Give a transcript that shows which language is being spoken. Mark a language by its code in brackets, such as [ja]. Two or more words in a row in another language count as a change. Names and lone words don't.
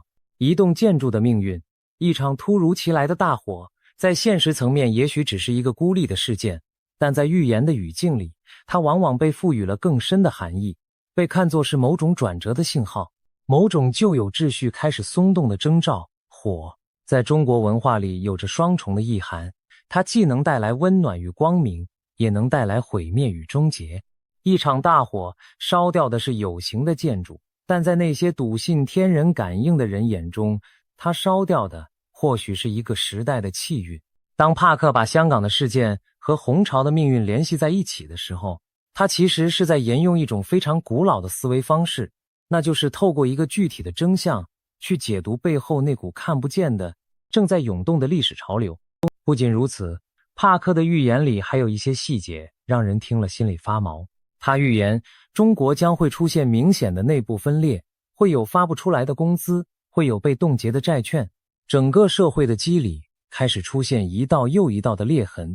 [zh] 一棟建築的命運，一場突如其來的大火，在現實層面也許只是一個孤立的事件，但在預言的語境裡，它往往被賦予了更深的含義，被看作是某種轉折的信號，某種舊有秩序開始鬆動的徵兆。火在中國文化裡有着雙重的意涵，它既能帶來溫暖與光明，也能帶來毀滅與終結。一場大火燒掉的是有形的建築，但在那些篤信天人感应的人眼中，它燒掉的或許是一個時代的氣運。當帕克把香港的事件和洪潮的命運聯繫在一起的時候，他其實是在沿用一種非常古老的思維方式，那就是透過一個具體的真相去解讀背後那股看不見的正在湧動的歷史潮流。不僅如此，帕克的預言裡還有一些細節讓人聽了心裡發毛。他預言中國將會出現明顯的內部分裂，會有發不出來的工資，會有被凍結的債券，整個社會的机理開始出現一道又一道的裂痕。